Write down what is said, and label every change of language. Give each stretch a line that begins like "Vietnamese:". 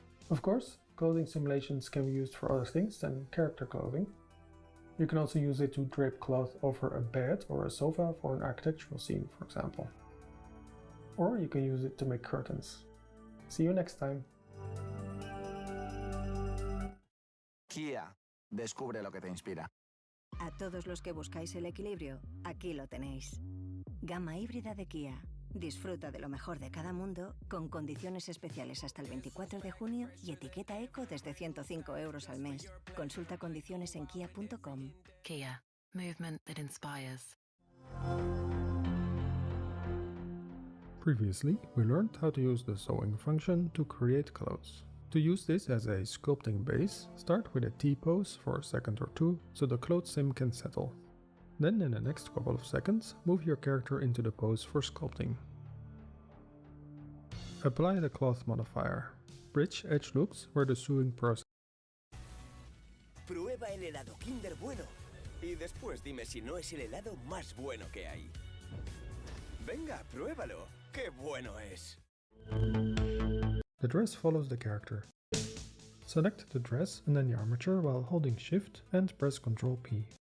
English: Of course, clothing simulations can be used for other things than character clothing. You can also use it to drape cloth over a bed or a sofa for an architectural scene, for example. Or you can use it to make curtains. See you next time.
Spanish: Kia, descubre lo que te inspira. A todos los que buscáis el equilibrio, aquí lo tenéis. Gama híbrida de Kia. Disfruta de lo mejor de cada mundo con condiciones especiales hasta el 24 de junio y etiqueta eco desde 105 euros al mes. Consulta condiciones en kia.com. Kia.
English: Movement that inspires. Previously, we learned how to use the sewing function to create clothes. To use this as a sculpting base, start with a T-pose for a second or two so the cloth sim can settle. Then in the next couple of seconds, move your character into the pose for sculpting. Apply the cloth modifier. Bridge edge looks where the sewing process.
Spanish: Prueba el helado Kinder Bueno y después dime si no es el helado más bueno que hay. Venga, pruébalo. ¡Qué bueno es!
English: The dress follows the character. Select the dress and then the armature while holding Shift and press Ctrl P.